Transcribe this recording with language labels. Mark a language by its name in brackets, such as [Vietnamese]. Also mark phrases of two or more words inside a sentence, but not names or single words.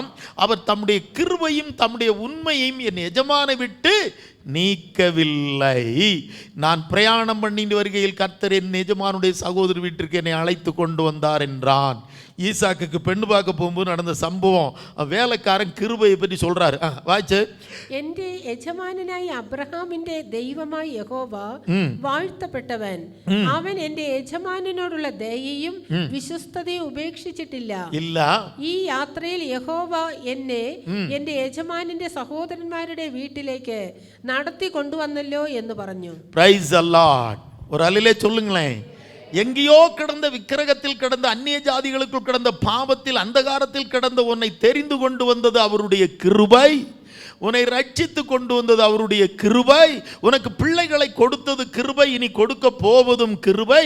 [Tamil] அவர் தம்முடைய கிருபையும் தம்முடைய உண்மையையும் என் எஜமானை விட்டு நீக்கவில்லை. நான் பிரயாணம் பண்ணிட்டு வருகையில் கர்த்தர் என் எஜமானுடைய சகோதரி வீட்டிற்கு என்னை அழைத்து கொண்டு வந்தார் என்றான். ஈசாக்குக்கு பெண்ணு பார்க்க போகும்போது நடந்த சம்பவம் வேலைக்காரன் கிருபையை பற்றி சொல்றாரு. வாய்ச்சு. [Malayalam] എന്റെ യജമാനായ അബ്രഹാമിന്റെ ദൈവമായ യഹോവ വാഴ്ത്തപ്പെട്ടവൻ. അവൻ എന്റെ യജമാനോടുള്ള ദയയും വിശ്വസ്തതയും ഉപേക്ഷിച്ചിട്ടില്ല. ഈ യാത്രയിൽ യഹോവ എന്നെ എന്റെ യജമാനന്റെ സഹോദരന്മാരുടെ വീട്ടിലേക്ക് നടത്തി കൊണ്ടുവന്നല്ലോ എന്ന് പറഞ്ഞു. [English] Praise the Lord. [Tamil] ஒரு அல்லேலூயா சொல்லுங்களேன். எங்கேயோ கிடந்த விக்கிரகத்தில் கிடந்த அந்நிய ஜாதிகளுக்குள் கிடந்த பாவத்தில் அந்தகாரத்தில் கிடந்த உன்னை தெரிந்து கொண்டு வந்தது அவருடைய கிருபை. உன்னை ரட்சித்து கொண்டு வந்தது அவருடைய கிருபை. உனக்கு பிள்ளைகளை கொடுத்தது கிருபை, இனி கொடுக்க போவதும் கிருபை.